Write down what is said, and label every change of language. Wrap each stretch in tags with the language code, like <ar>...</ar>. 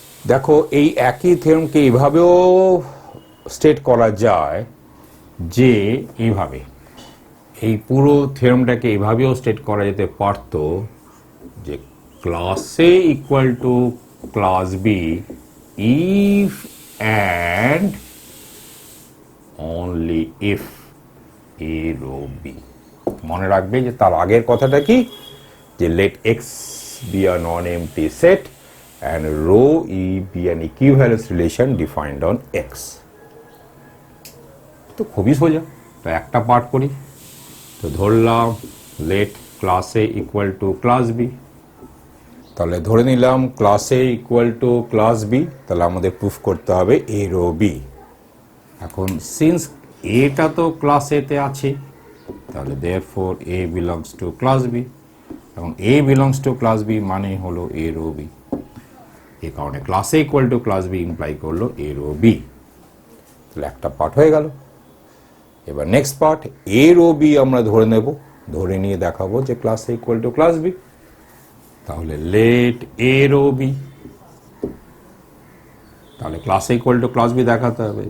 <bn>দেখো এই একই থেরমকে এইভাবেও স্টেট করা যায় যে এইভাবে, এই পুরো থেরমটাকে এইভাবেও স্টেট করা যেতে পারত যে</bn> <en>Class A equal to class B if and only if A rho B.</en> <bn>মনে রাখবে যে তার আগের কথাটা কি, যে</bn> <en>Let X be a non empty set and rho E be an equivalence relation defined on X।</en> <bn>তো খুবই সোজা, তো একটা পার্ট করি। তো ধরলাম</bn> <en>let class A equal to class B,</en> <bn>তাহলে ধরে নিলাম</bn> <en>class A equal to class B,</en> <bn>তাহলে আমাদের প্রুফ করতে হবে</bn> <en>A rho B।</en> <bn>এখন সিন্স এটা তো ক্লাস A তে আছে, তাহলে</bn> <en>therefore A belongs to class B,</en> <bn>এবং</bn> <en>A belongs to class B</en> <bn>মানে হলো</bn> <en>A rho B।</en> <bn>এই কারণে</bn> <en>class A equal to class B imply</en> <bn>করলো</bn> <en>A rho B.</en> <bn>তাহলে একটা পার্ট হয়ে গেল। এবার next part,</bn> <en>A rho B</en> <bn>আমরা ধরে নেব, ধরে নিয়ে দেখাবো যে</bn> <en>Class A equal to class B.</en> <bn>তাহলে</bn> <en>let A rho B,</en> <bn>তাহলে</bn> <en>class A equal to class B</en> <bn>দেখাতে হবে।</bn>